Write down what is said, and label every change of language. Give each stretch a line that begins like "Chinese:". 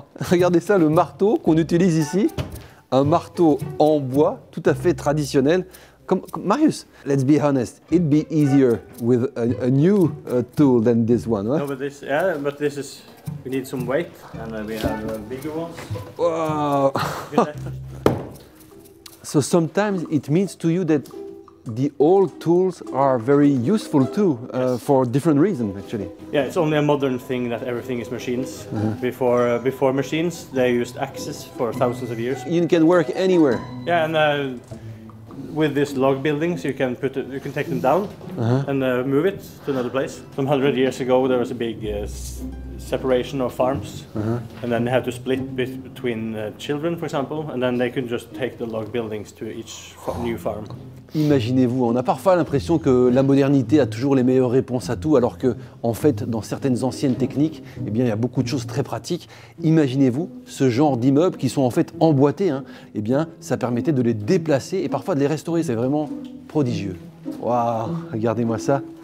French: Regardez ça, le marteau qu'on utilise ici, un marteau en bois tout à fait traditionnel.
English: Marius, let's be honest, it'd be easier with a new tool than this one, huh? No, but this is, we need some weight, and we have bigger ones. Wow. So sometimes it means to you that the old tools are very useful too, for different reasons actually. Yeah, it's only a modern thing that everything is machines. Before machines, they used axes for thousands of years. You can work anywhere. Yeah, and with these log buildings, you can take them down and move it to another place. Some 100 years ago, there was a big separation of farms, and then they had to split between children, for example, and then they could just take the log buildings to each new farm.
French: Imaginez-vous, on a parfois l'impression que la modernité a toujours les meilleures réponses à tout, alors que, en fait, dans certaines anciennes techniques, eh bien, il y a beaucoup de choses très pratiques. Imaginez-vous ce genre d'immeubles qui sont en fait emboîtés, eh bien, ça permettait de les déplacer et parfois de les restaurer. C'est vraiment prodigieux. Waouh, regardez-moi ça.